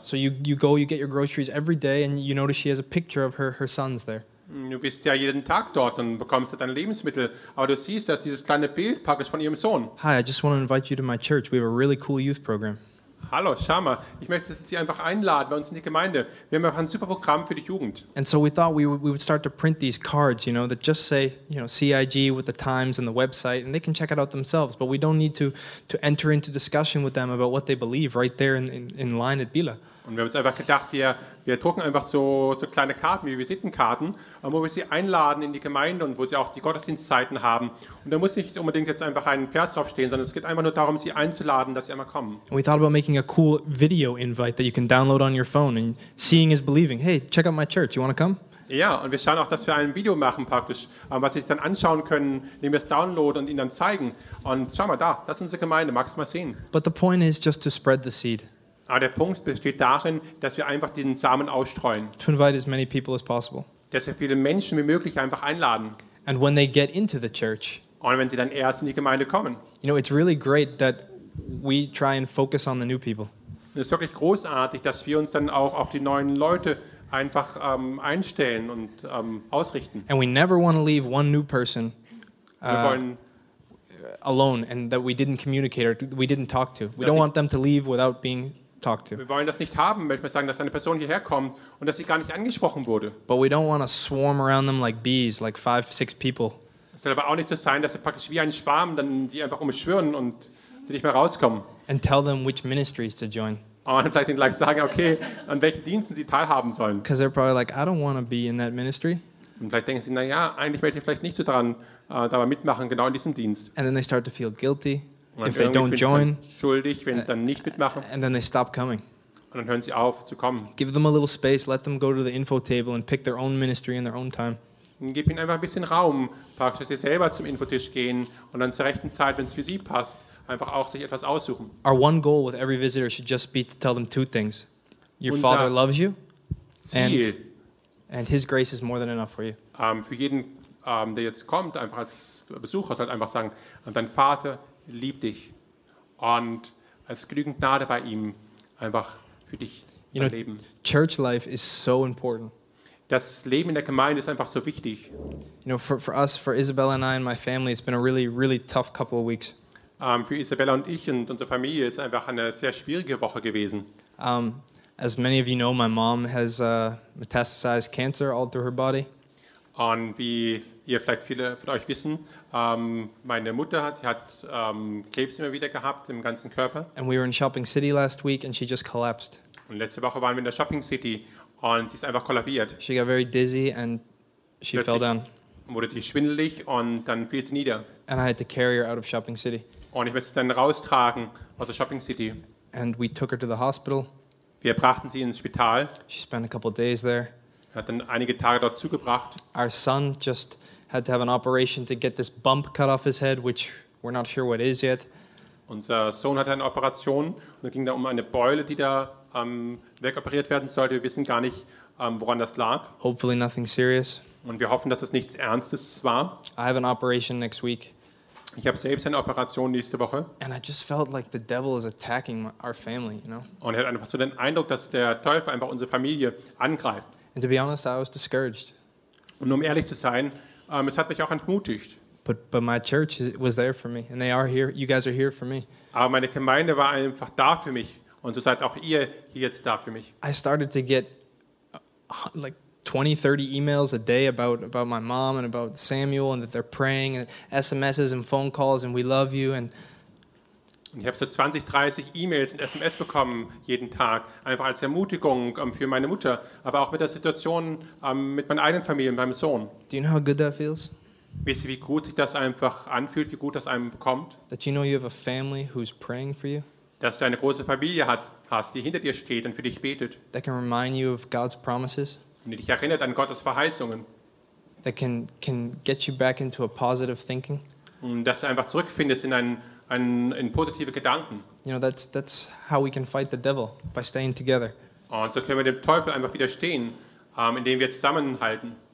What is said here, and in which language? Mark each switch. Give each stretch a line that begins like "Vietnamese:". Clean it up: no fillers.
English: So you go, you get your groceries every day and you notice she has a picture of her sons there.
German: Du bist ja jeden Tag dort und bekommst deine Lebensmittel, aber du siehst, dass dieses kleine Bild praktisch von ihrem Sohn.
English: Hi, I just want to invite you to my church. We have a really cool youth program.
German: Hallo, schau mal, ich möchte Sie einfach einladen bei uns in die Gemeinde. Wir haben einfach ein super Programm für die Jugend.
English: And so we thought we would start to print these cards, you know, that just say, you know, CIG with the times and the website, and they can check it out themselves, but we don't need to enter into discussion with them about what they believe right there in line at Bila.
German: Und wir haben uns einfach gedacht, wir Wir drucken einfach so kleine Karten, wie Visitenkarten, wo wir sie einladen in die Gemeinde und wo sie auch die Gottesdienstzeiten haben. Und da muss nicht unbedingt jetzt einfach ein Vers draufstehen, sondern es geht einfach nur darum, sie einzuladen, dass sie einmal kommen.
English: And we thought about making a cool video invite that you can download on your phone and seeing is believing. Hey, check out my church, you want to come?
German: Ja, und wir schauen auch, dass wir ein Video machen praktisch, was sie sich dann anschauen können, indem wir es downloaden und ihnen dann zeigen. Und schau mal da, das ist unsere Gemeinde, magst du mal sehen.
English: But the point is just to spread the seed.
German: Aber der Punkt besteht darin, dass wir einfach den Samen ausstreuen.
English: To invite as many people as possible.
German: Dass wir viele Menschen wie möglich einfach einladen.
English: And when they get into the church.
German: Und wenn sie dann erst in die Gemeinde kommen.
English: You know, it's really great that we try and focus on the new people.
German: Es ist wirklich großartig, dass wir uns dann auch auf die neuen Leute einfach einstellen und ausrichten.
English: And we never want to leave one new person alone and that we didn't communicate or we didn't talk to. We don't want them to leave without being talked to.
German: Wir wollen das nicht haben, möchte man sagen, dass eine Person hierher kommt und dass sie gar nicht angesprochen wurde.
English: But we don't want to swarm around them like bees, like 5-6 people.
German: Es soll aber auch nicht so sein, dass sie praktisch wie ein Schwarm dann sie einfach umschwirren und sie nicht mehr rauskommen.
English: And tell them which ministries to join.
German: Und vielleicht gleich sagen, okay, an welchen Diensten sie teilhaben sollen.
English: Because they're probably like, I don't want to be in that ministry.
German: Und vielleicht denken sie, naja, eigentlich möchte ich vielleicht nicht so dran dabei mitmachen, genau in diesem Dienst.
English: And then they start to feel guilty if they don't join.
German: Schuldig, wenn sie dann nicht mitmachen.
English: And then they stop coming.
German: Und dann hören sie auf zu kommen.
English: Give them a little space, let them go to the info table and pick their own ministry in their own time.
German: Und gib ihnen einfach ein bisschen Raum, dass sie selber zum Infotisch gehen und dann zur rechten Zeit, wenn es für sie passt, einfach auch sich etwas aussuchen.
English: Our one goal with every visitor should just be to tell them two things. Your
German: Unser
English: father loves you and his grace is more than enough for you.
German: Für jeden, der jetzt kommt, einfach als Besucher, sollte einfach sagen, dein Vater liebt dich und es genügend Gnade bei ihm einfach für dich
English: you know,
German: Leben.
English: Church life is so important.
German: Das Leben in der Gemeinde ist einfach so wichtig.
English: You know, for us, for Isabella and I and my family, it's been a really, really tough couple of weeks.
German: Für Isabella und ich und unsere Familie ist einfach eine sehr schwierige Woche gewesen.
English: As many of you know, my mom has metastasized cancer all through her body.
German: Und wie ihr vielleicht viele von euch wissen, meine Mutter hat Krebs immer wieder gehabt im ganzen Körper.
English: And we were in Shopping City last week and she just collapsed.
German: Und letzte Woche waren wir in der Shopping City und sie ist einfach kollabiert.
English: She got very dizzy and she
German: Plötzlich
English: fell down.
German: Wurde sie schwindelig und dann fiel sie nieder.
English: And I had to carry her out of Shopping City.
German: Und ich musste sie dann raustragen aus der Shopping City.
English: And we took her to the hospital.
German: Wir brachten sie ins Spital.
English: She spent a couple of days there.
German: Er hat dann einige Tage dort zugebracht.
English: Our son just had to have an operation to get this bump cut off his head, which we're not sure what it is yet.
German: Unser Sohn hatte eine Operation und es ging da um eine Beule, die da wegoperiert werden sollte. Wir wissen gar nicht, woran das lag.
English: Hopefully nothing serious.
German: Und wir hoffen, dass es nichts Ernstes war.
English: I have an operation next week.
German: Ich habe selbst eine Operation nächste Woche.
English: And I just felt like the devil is attacking our family, you know.
German: Und ich hatte einfach so den Eindruck, dass der Teufel einfach unsere Familie angreift.
English: And to be honest, I was discouraged.
German: Und um ehrlich zu sein, es hat mich auch entmutigt.
English: But my church was there for me, and they are here. You guys are here for me.
German: Aber meine Gemeinde war einfach da für mich, und so seid auch ihr hier jetzt da für mich.
English: I started to get like 20, 30 emails a day about my mom and about Samuel and that they're praying and SMSs and phone calls and we love you and.
German: Und ich habe so 20, 30 E-Mails und SMS bekommen jeden Tag, einfach als Ermutigung für meine Mutter, aber auch mit der Situation mit meiner eigenen Familie, meinem Sohn.
English: Do you know how good that feels?
German: Wisst ihr, wie gut sich das einfach anfühlt, wie gut das einem bekommt?
English: That you know you have a family who's praying for you.
German: Dass du eine große Familie hast, die hinter dir steht und für dich betet.
English: That can remind you of God's promises.
German: Und dich erinnert an Gottes Verheißungen.
English: That can get you back into a positive thinking.
German: Und dass du einfach zurückfindest in einen positive Gedanken.
English: You know, that's how we can fight the devil, by staying together.
German: Und so können wir dem Teufel einfach widerstehen, indem wir zusammenhalten.